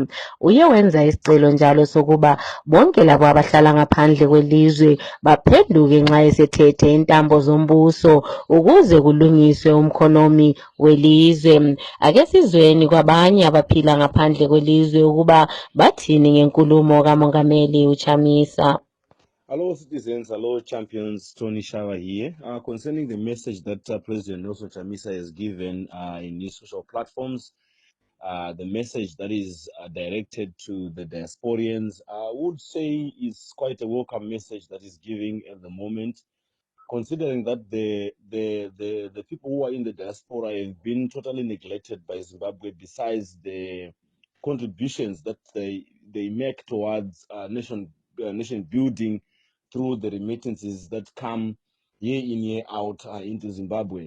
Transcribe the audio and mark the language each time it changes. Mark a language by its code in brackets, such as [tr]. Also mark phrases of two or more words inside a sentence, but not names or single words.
[nd] Uye wenza isicelo njalo sokuba bonke labo abahlala ngaphandle kwelizwe baphenduke nxa esethethe intambo zombuso ukuze kulungiswe umkhonomi welizwe. Ake sizweni kwabanye abaphila ngaphandle kwelizwe ukuba bathini ngenkulumo kaMongameli uChamisa. [en] Hello citizens, hello champions, Tony Shawa here. Concerning the message that President Nelson Chamisa has given in his social platforms, the message that is directed to the diasporians, I would say is quite a welcome message that is giving at the moment, considering that the people who are in the diaspora have been totally neglected by Zimbabwe, besides the contributions that they make towards nation building through the remittances that come year in, year out into Zimbabwe.